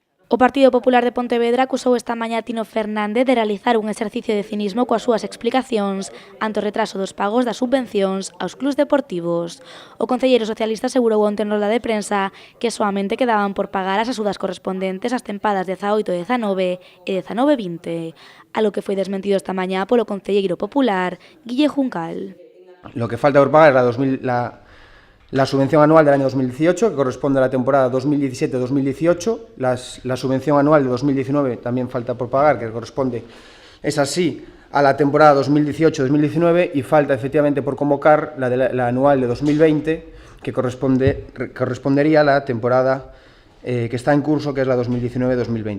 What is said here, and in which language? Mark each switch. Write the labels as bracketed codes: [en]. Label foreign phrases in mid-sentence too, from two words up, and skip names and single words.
[gl] O Partido Popular de Pontevedra acusou esta mañá a Tino Fernández de realizar un exercicio de cinismo coas súas explicacións ante o retraso dos pagos das subvencións aos clubs deportivos. O concelleiro socialista asegurou onte en roda de prensa que soamente quedaban por pagar as axudas correspondentes ás tempadas 18-19 e 19-20, algo que foi desmentido esta mañá polo concelleiro popular Guille Juncal. [es] Lo que falta por pagar es la subvención anual del año 2018, que corresponde a la temporada 2017-2018. La subvención anual de 2019 también falta por pagar, que corresponde, es así, a la temporada 2018-2019, y falta efectivamente por convocar la anual de 2020, que correspondería a la temporada que está en curso, que es la 2019-2020.